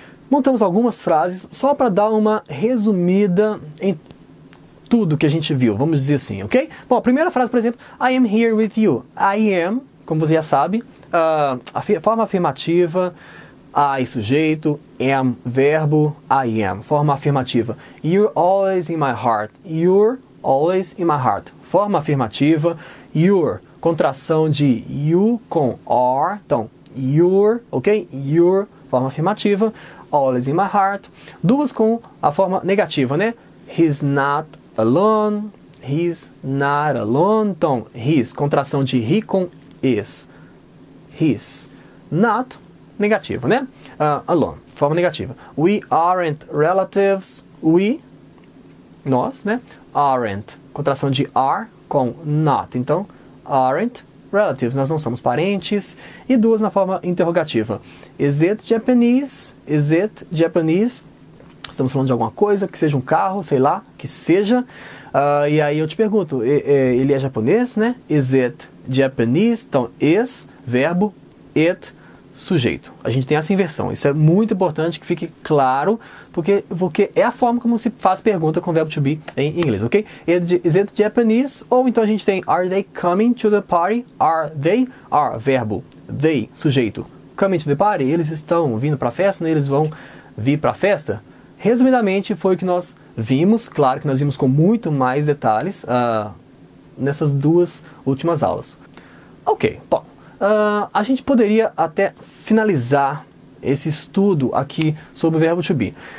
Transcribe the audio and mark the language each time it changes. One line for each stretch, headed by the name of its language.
Portuguese: Montamos algumas frases só para dar uma resumida em tudo que a gente viu, vamos dizer assim, ok? Bom, a primeira frase, por exemplo,
English: I am here with you.
Portuguese: I am, como você já sabe, a forma afirmativa, I sujeito, am verbo, I am, forma afirmativa.
English: You're always in my heart. You're always in my heart.
Portuguese: Forma afirmativa. Your, contração de you com are. Então, your, ok? Your, forma afirmativa.
English: Always in my heart.
Portuguese: Duas com a forma negativa, né?
English: He's not alone. He's not alone.
Portuguese: Então, he's, contração de he com is. He's not negativo, né? Alone, forma negativa.
English: We aren't relatives. We,
Portuguese: nós, né? Aren't, contração de are com not. Então,
English: aren't relatives,
Portuguese: nós não somos parentes. E duas na forma interrogativa.
English: Is it Japanese? Is it Japanese?
Portuguese: Estamos falando de alguma coisa, que seja um carro, sei lá, que seja. E aí eu te pergunto, ele é japonês, né?
English: Is it Japanese?
Portuguese: Então, is, verbo, it, sujeito. A gente tem essa inversão. Isso é muito importante que fique claro, porque é a forma como se faz pergunta com o verbo to be em inglês, ok?
English: Is it Japanese?
Portuguese: Ou então a gente tem
English: are they coming to the party? Are they? Are, verbo. They, sujeito. Coming to the party?
Portuguese: Eles estão vindo para a festa, né? Eles vão vir para a festa? Resumidamente foi o que nós vimos. Claro que nós vimos com muito mais detalhes nessas duas últimas aulas. Ok, bom. A gente poderia até finalizar esse estudo aqui sobre o verbo to be.